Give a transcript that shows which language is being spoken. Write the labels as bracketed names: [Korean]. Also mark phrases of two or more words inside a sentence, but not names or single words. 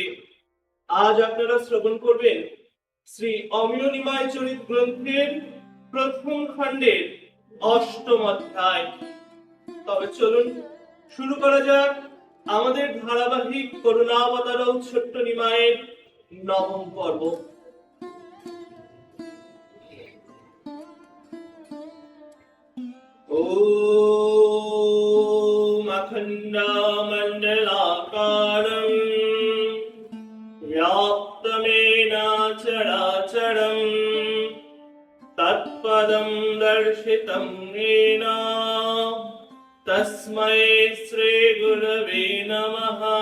[Bangla] আজ আপনারা শ্রবণ করবেন শ্রী অমিয় নিমাই চরিত গ্রন্থের প্রথম খণ্ডের অষ্টম অধ্যায়। তবে চলুন শুরু করা যাক আমাদের ধারাবাহিক করুণাবতার ছোট্ট নিমাইয়ের নবম পর্ব। [Sanskrit] ওম অখণ্ডমণ্ডলাকারং व्याप्तमेन चराचरं तत्पदं दर्शितं येन तस्मै श्रीगुरवे नमः।